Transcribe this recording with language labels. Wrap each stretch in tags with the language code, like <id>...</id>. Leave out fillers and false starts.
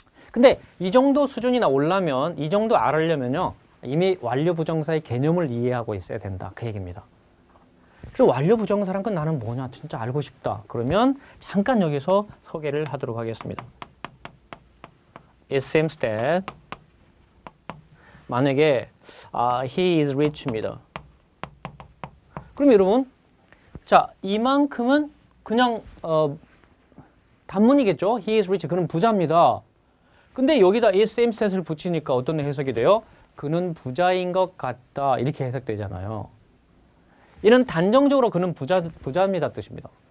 <ko>근데 이 정도 수준이나 올라면 이 정도 알으려면요. 이미 완료 부정사의 개념을 이해하고 있어야 된다. 그 얘기입니다. 그리고 완료 부정사란 건 나는 뭐냐 진짜 알고 싶다. 그러면 잠깐 여기서 소개를 하도록 하겠습니다.</ko> <en>It seems that</en> <ko>만약에</ko> <en>he is rich</en> <ko>입니다. 그럼 여러분 자, 이만큼은 그냥 단문이겠죠.</ko> <en>He is rich.</en> <ko>그는 부자입니다. 근데 여기다 is same status를 붙이니까 어떤 해석이 돼요? 그는 부자인 것 같다. 이렇게 해석되잖아요. 이는 단정적으로 그는 부자입니다 뜻입니다.</ko>